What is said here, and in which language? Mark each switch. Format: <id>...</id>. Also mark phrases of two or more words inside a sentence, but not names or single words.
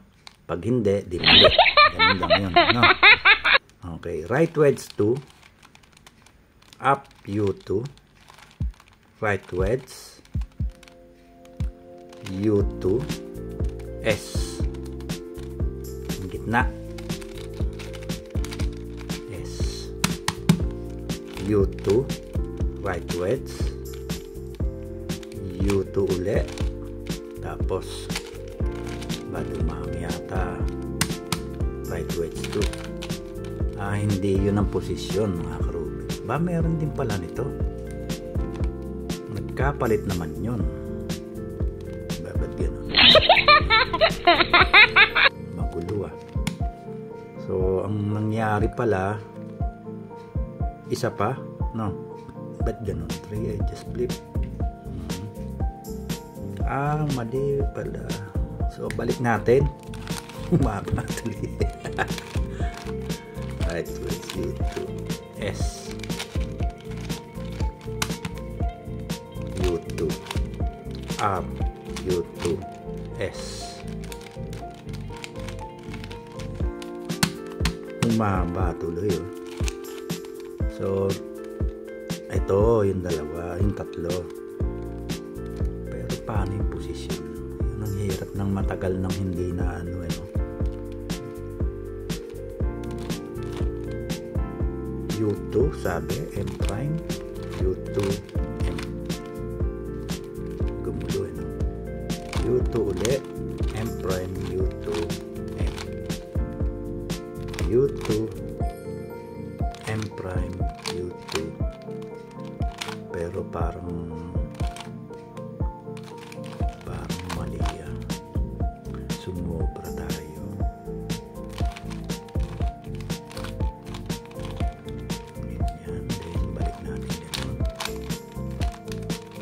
<tl>Pag hindi, di mali. Ganun lang yun,</tl> <en>no? Okay. Right wedge 2. Up U2. Right wedge. U2. S.</en> <tl>Yung gitna.</tl> <en>S. U2. Right wedge.</en> <tl>U2 uli. Tapos, dumami yata.</tl> <en>Right wedge 2.</en> <tl>Hindi yun ang posisyon, mga karubi. Meron din pala nito. Nagkapalit naman yun. Ba't ganun? Magulo ah. So, ang nangyari pala, isa pa, no? Ba't ganun?</tl> <en>3 edges flip.</en> <tl>Mali pala. So, balik natin. Umama tuloy.</tl> <en>Right wedge U2. S. U2. R. U2. S.</en> <tl>Umaba tuloy. Oh. So, ito yung dalawa, yung tatlo. Pero paano yung posisyon? Yun ang hirap ng matagal nang hindi na ano eh. U2 sabi,</tl> <en>M prime, U2, M.</en> <tl>Gumulo eh, no? U2 ulit,</tl> <en>M prime, U2, M. U2, M prime, U2.</en> <tl>Pero parang mali ah. Sumobra tayo. Ganyan. Then balik natin ganun. Ayun.</tl>